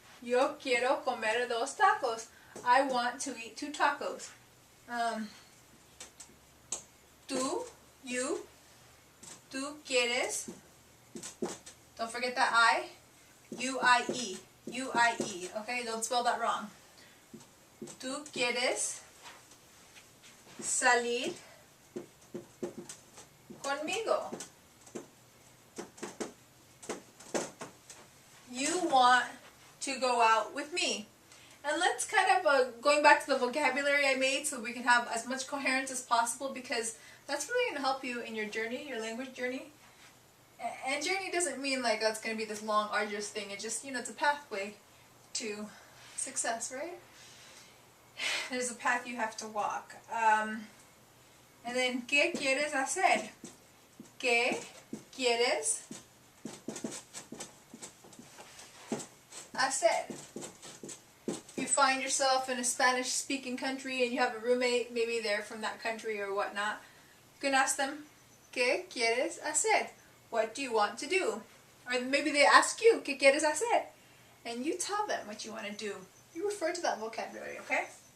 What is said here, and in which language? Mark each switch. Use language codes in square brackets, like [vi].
[es] Yo quiero comer 2 tacos. [en] I want to eat 2 tacos. Tú, you, [es] tú quieres. [en] Don't forget that I. U-I-E. U-I-E. Okay, don't spell that wrong. [es] Tú quieres salir conmigo. [en] You want to go out with me. And let's kind of, going back to the vocabulary I made so we can have as much coherence as possible, because that's really going to help you in your journey, your language journey. And journey doesn't mean like, oh, it's going to be this long, arduous thing. It just, you know, it's a pathway to success, right? There's a path you have to walk. And And then, [es] ¿qué quieres hacer? ¿Qué quieres hacer? [en] If you find yourself in a Spanish-speaking country and you have a roommate, maybe they're from that country or whatnot, you can ask them, [es] ¿qué quieres hacer? [en] What do you want to do? Or maybe they ask you, [es] ¿qué quieres hacer? [en] And you tell them what you want to do. You refer to that vocabulary, okay?